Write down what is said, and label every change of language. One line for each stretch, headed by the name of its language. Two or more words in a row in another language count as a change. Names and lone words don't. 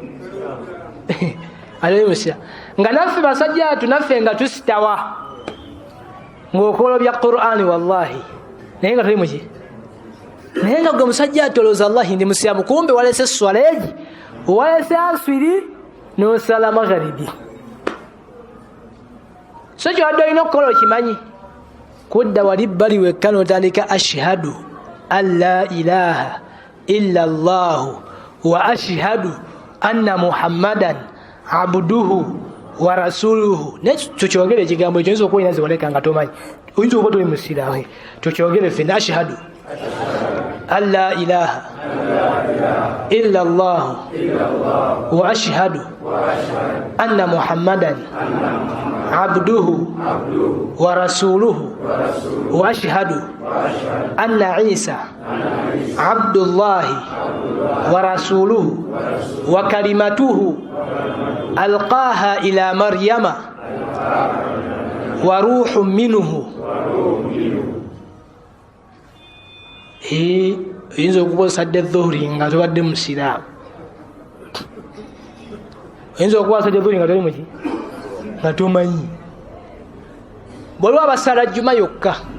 Ganda: atoli musira nga naffe basajjatu naffe nga tusitawa ngaokola bya qur'ani wallahi naye nga toli muki naye nga gwe musajja atolooza allahi ndi musiramu kumbe walese esswala egi walese aswiri nosala magharibi so kyowadde olina okukola okimanyi kudda wali bbali wekka notandika
Arabic: أشهد أن لا إله إلا الله وأشهد أن محمدا عبده ورسوله
Ganda: nekyo kyogere ekigambo ekyo oyinza okuba olina ziwoleka nga tomanyi oyinza okuba toli musiraamu tokyogere fenna
Arabic: أشهد أن لا إله إلا الله وأشهد أن محمدا عبده ورسوله وأشهد أن عيسى عبد الله ورسوله وكلمته ألقاها إلى مريم وروح منه
Ganda: oyinza okuba osadde dhuhuri nga tobadde musiraamu oyinza okuba osadde dhuhuri nga toli muki nga tomanyi bwaliwo abasala jjuma yokka